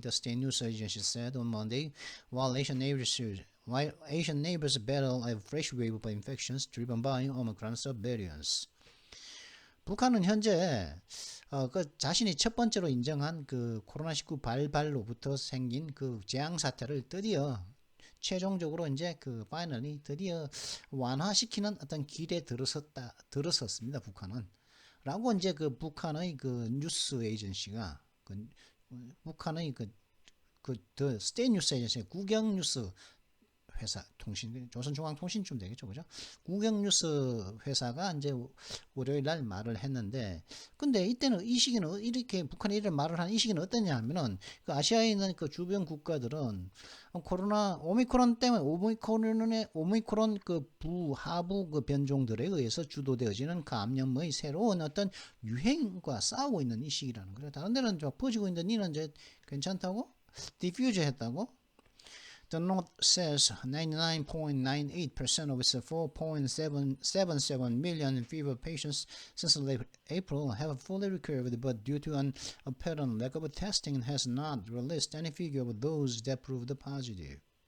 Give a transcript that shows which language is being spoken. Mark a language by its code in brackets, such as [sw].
[en] The state news agency said on Monday, while Asian neighbors battle a fresh wave of infections driven by Omicron subvariants. [ko] 북한은 현재 그 자신이 첫 번째로 인정한 그 코로나19 발발로부터 생긴 그 재앙 사태를 드디어 최종적으로 이제 그 파이널이 드디어 완화시키는 어떤 길에 들어섰습니다. 북한은. 라고 이제 그 북한의 그 뉴스 에이전시가 북한의 그 더 스테이트 뉴스 에이전시 국영 뉴스 회사 조선중앙통신쯤 되겠죠, 그죠? 국영뉴스 회사가 이제 월요일 날 말을 했는데, 근데 이때는 이 시기는 이렇게 북한이 이런 말을 한 이 시기는 어떠냐면은 그 아시아에 있는 그 주변 국가들은 코로나 오미크론 때문에 오미크론 그 하부 그 변종들에 의해서 주도되어지는 감염의 새로운 어떤 유행과 싸우고 있는 이 시기라는 거죠. 다른 데는 좀 퍼지고 있는데 니는 이제 괜찮다고 디퓨즈 했다고. [en] The North says 99.98% of its 4.77 million fever patients since late April have fully recovered, but due to an apparent lack of testing, has not released any figure of those that proved positive.